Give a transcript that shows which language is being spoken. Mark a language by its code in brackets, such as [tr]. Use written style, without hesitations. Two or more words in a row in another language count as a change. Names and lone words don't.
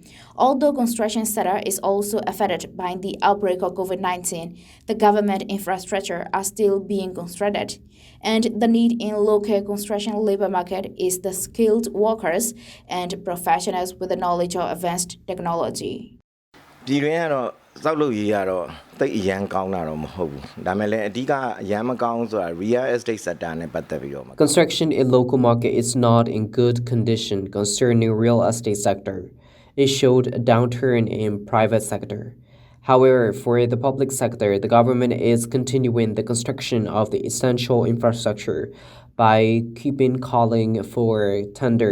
[en] Although construction sector is also affected by the outbreak of COVID-19, the government infrastructure are still being constructed. And the need in local construction labor market is the skilled workers and professionals with the knowledge of advanced technology. [my] ပြည်တွင်းကတော့စောက်လုပ်ရေးကတော့တိတ်အရန်ကောင်းတာတော့မဟုတ်ဘူးဒါပေမဲ့လည်းအဓိကအရန်မကောင်းဆိုတာ [en] real estate sector [my] နဲ့ပတ်သက်ပြီးတော့ [en] Construction in local market is not in good condition concerning real estate sector. It showed a downturn in private sector. However, for the public sector, the government is continuing the construction of the essential infrastructure by keeping calling for tender.